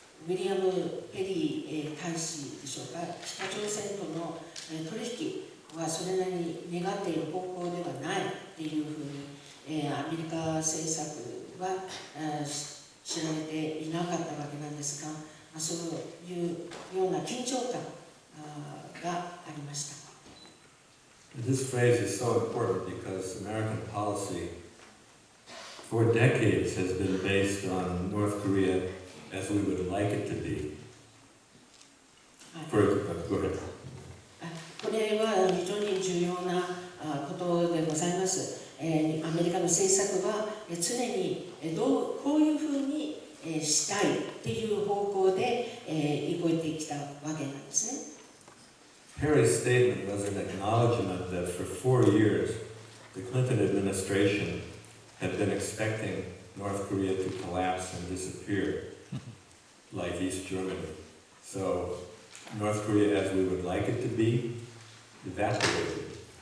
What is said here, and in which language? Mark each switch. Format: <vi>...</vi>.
<ja>ィリアム・ペリー大使でしょうか、北朝鮮との取引はそれなりに願っている方向ではないっていうふうに、アメリカ政策は知られていなかったわけなんですが、そういうような緊張感がありました。</ja> <en>This phrase is so important because American policy for decades has been based on North Korea as we would like it to be. Go ahead.</en> <ja>これは非常に重要なことでございます。アメリカの政策は常にこういうふうにしたいっていう方向で動いてきたわけなんですね。</ja> <en>Perry's statement was an acknowledgement that for 4 years, the Clinton administration had been expecting North Korea to collapse and disappear, like East Germany. So, North Korea, as we would like it to be, evaporated.</en>